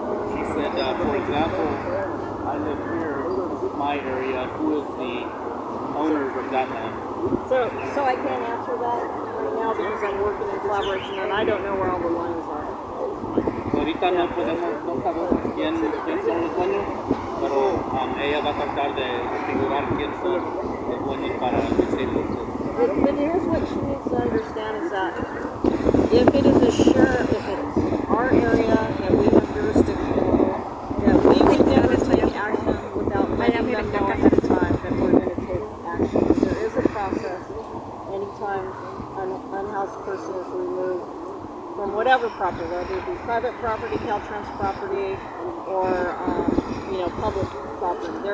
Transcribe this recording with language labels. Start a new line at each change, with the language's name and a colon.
English: She said, for example, I live here, this is my area, who is the owners of that land? So I can't answer that right now because I'm working in collaboration and I don't know where all the lines are.
Spanish: Ahorita no sabemos quién son los dueños, pero ella va a tratar de figurar quién son los dueños para decirlo.
English: But here's what she needs to understand is that if it is if it's our area that we have jurisdiction over, that we would never take action without letting them know ahead of time that we're going to take action. There is a process anytime an unhoused person is removed from whatever property, whether it be private property, CalTrans property, or public property.